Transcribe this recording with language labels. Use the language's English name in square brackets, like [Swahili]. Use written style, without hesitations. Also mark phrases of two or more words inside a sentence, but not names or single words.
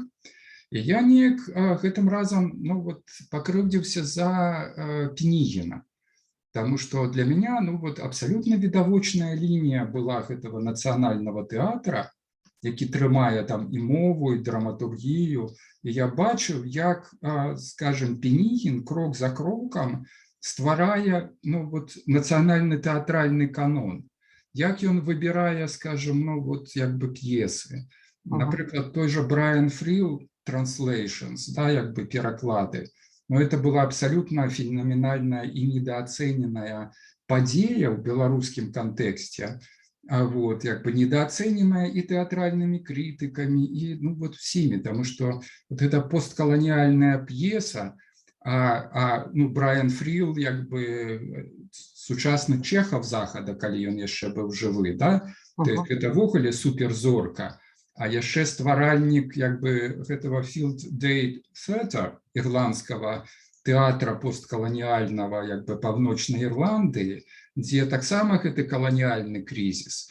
[Belarusian] І я неяк гэтым разам, ну, вот, пакрыўдзіўся за Пінігіна, таму што [Russian] для меня, [Belarusian] ну, вот, абсалютна відавочная лінія была гэтага нацыянальнага тэатра, які трымае там і мову, і драматургію, і я бачыў, як, скажем, Пінігін крок за крокам стварае, ну, вот, нацыянальны тэатральны канон, як ён выбірае, скажем, ну, вот, як бы п'есы. Напрыклад, той же Брайан Фрил Translations, да, як бы пераклады. [Russian] Но это была абсолютно феноменальная и недооцененная падзея в белорусском контексте, вот, как бы недооцененная и театральными критиками, и ну, вот всеми, потому что вот эта постколониальная пьеса, ну, Брайан Фрил, как бы [Belarusian] сучасны Чехов Захада, калі ён яшчэ быў жывы, [Russian] да? То есть это ввогуле суперзорка. [Belarusian] А яшчэ стваральнік як бы гэтага Field Day Theatre, ірландскага тэатра посткаланіальнага як бы паўночнай Ірландыі, дзе таксама гэты каланіальны крызіс.